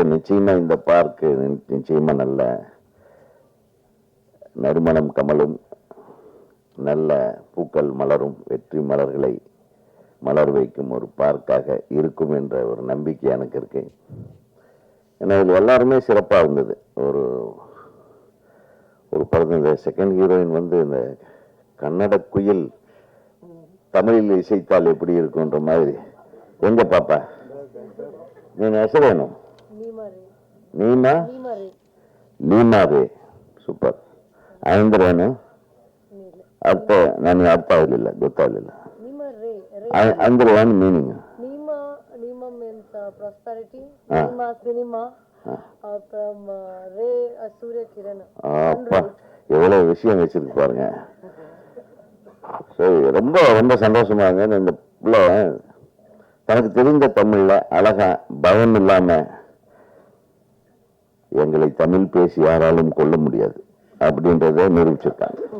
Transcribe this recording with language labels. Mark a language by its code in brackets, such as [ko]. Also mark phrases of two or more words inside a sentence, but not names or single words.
[ta] நிச்சயமா இந்த பார்க்கு நிச்சயமா நல்ல நறுமணம் கமலும், நல்ல பூக்கள் மலரும், வெற்றி மலர்களை மலர் வைக்கும் ஒரு பார்க்காக இருக்கும் என்ற ஒரு நம்பிக்கை எனக்கு இருக்கு. ஏன்னா இதில் எல்லாருமே சிறப்பாக இருந்தது. ஒரு படத்தில் இந்த [en] second heroine [ta] வந்து இந்த கன்னட குயில் தமிழில் இசைத்தால் எப்படி இருக்குன்ற மாதிரி. எங்க பாப்பா நீ ಹೆಸರೇನು? [kn] ನೀಮಾ ರೇ. ಸೂಪರ್. ಅಂದ್ರೆ ಏನು ಅರ್ಥ ನನಗೆ ಅರ್ಥ ಆಗಲಿಲ್ಲ, ಗೊತ್ತಾಗಲಿಲ್ಲ. ಅಂದ್ರೆ ಏನು ಮೀನಿಂಗ್? [ta] எவ்வளவு விஷயம் வச்சிருக்கு பாருங்க. சரி, ரொம்ப ரொம்ப சந்தோஷமா இருங்க. இந்த பிள்ளை தனக்கு தெரிந்த தமிழ்ல அழகா பயம் இல்லாம எங்களை தமிழ் பேசி யாராலும் கொள்ள முடியாது அப்படின்றத நிரூபிச்சிருக்காங்க.